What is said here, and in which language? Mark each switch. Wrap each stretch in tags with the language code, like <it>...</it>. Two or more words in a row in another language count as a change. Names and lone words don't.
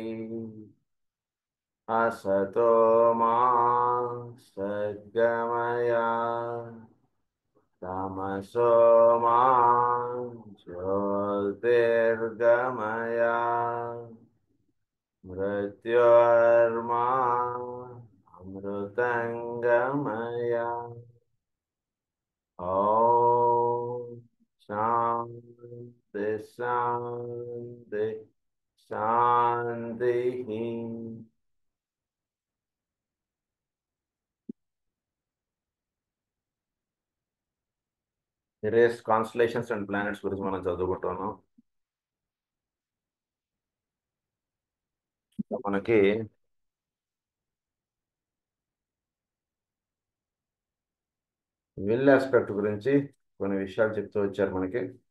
<sa>असतो मा सद्गमय तमसो मा ज्योतिर्गमय मृत्योर्मा अमृतङ्गमय। ॐ शान्ति शान्ति शान्तिः।</sa> <en>various constellations and planets</en> <te>గురించి మనం చదువుకుంటున్నాం. మనకి</te> <en>will aspect</en> <te>గురించి కొన్ని విషయాలు చెప్తూ వచ్చారు మనకి.</te>